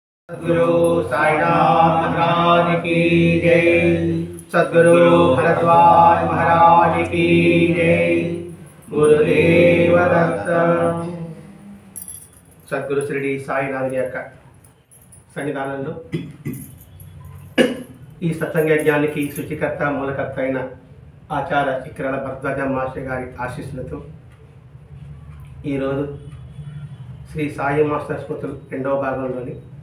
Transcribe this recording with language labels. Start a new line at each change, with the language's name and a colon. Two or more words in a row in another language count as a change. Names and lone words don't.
Hindi: सद्गुरु साईनाथ महाराज की जय। सद्गुरु भरद्वाज महाराज की जय। गुरुदेव दत्त।
Telugu: సద్గురు శ్రీ సాయినాథుని యొక్క సన్నిధానంలో ఈ సత్సంగయజ్ఞానికి సృష్టికర్త మూలకర్త అయిన ఆచార్య ఇక్రాల భరద్వాజ మాస్టర్ గారి ఆశీస్సులతో ఈరోజు శ్రీ సాయి మాస్టర్ స్మృతులు రెండవ భాగంలోని